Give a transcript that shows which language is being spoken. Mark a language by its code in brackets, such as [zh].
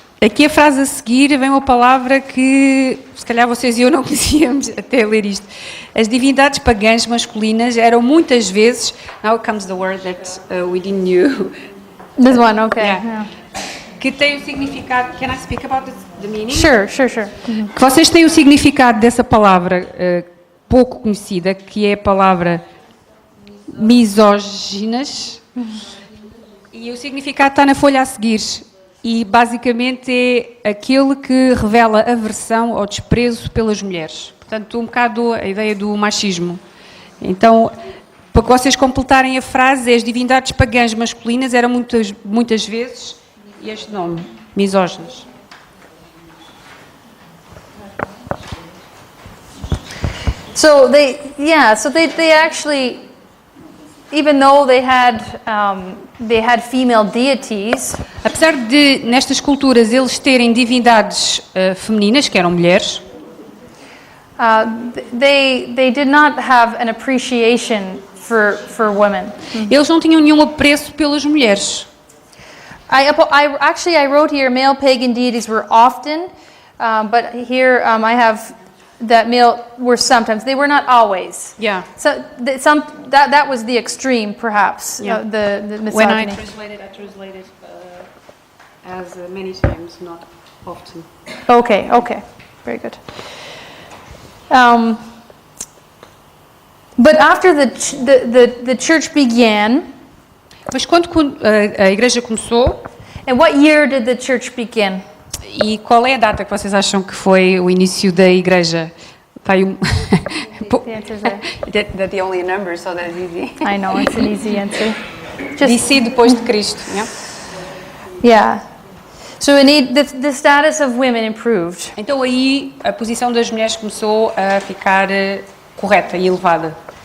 [pt] Aqui a frase a seguir vem uma palavra que se calhar vocês e eu não conhecíamos até ler isto. As divindades pagãs masculinas eram muitas vezes. [en] Now comes the word that we didn't know. This one, okay. [pt] Yeah. Que tem o significado. [en] Can I speak about the meaning? Sure. [pt] Que vocês têm o significado dessa palavra pouco conhecida, que é a palavra misóginas, e o significado está na folha a seguir, e basicamente é aquele que revela aversão ou desprezo pelas mulheres. Portanto, um bocado a ideia do machismo. Então, para que vocês completarem a frase, as divindades pagãs masculinas eram muitas vezes este nome, misóginas. [en] So they actually, even though they had female deities, [pt] apesar de nestas culturas eles terem divindades femininas que eram mulheres, [en] they did not have an appreciation for women. [pt] Eles não tinham nenhum apreço pelas mulheres. [en] I wrote here male pagan deities were often, but here I have that male were sometimes. They were not always. Yeah. So that was the extreme, perhaps. Yeah. The misogyny. When I translated as many times, not often. Okay, very good. But after the church began, [pt] Mas quando a igreja começou, [en] and what year did the church begin? [pt] e qual é a data que vocês acham que foi o início da igreja? [en] The answer's there. That's the only number, so that's easy. I know, it's an easy answer. [pt] DC depois de Cristo, yeah? [en] Yeah. So the status of women improved. [pt] Então aí a posição das mulheres começou a ficar correta e elevada.